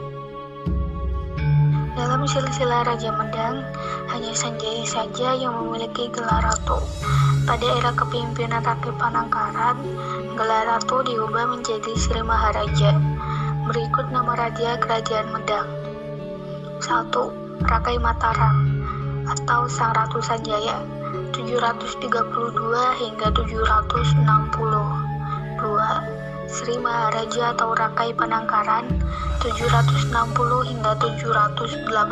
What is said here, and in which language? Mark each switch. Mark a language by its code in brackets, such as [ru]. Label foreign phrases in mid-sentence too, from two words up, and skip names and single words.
[id] Dalam silsilah Raja Medang, hanya Sanjaya saja yang memiliki gelar ratu. Pada era kepemimpinan Rakai Panangkaran, gelar ratu diubah menjadi Sri Maharaja. Berikut nama raja Kerajaan Medang. 1. Rakai Mataram atau Sang Ratu Sanjaya 732 hingga 760. 2. Sri Maharaja atau Rakai Panangkaran 760 hingga 780.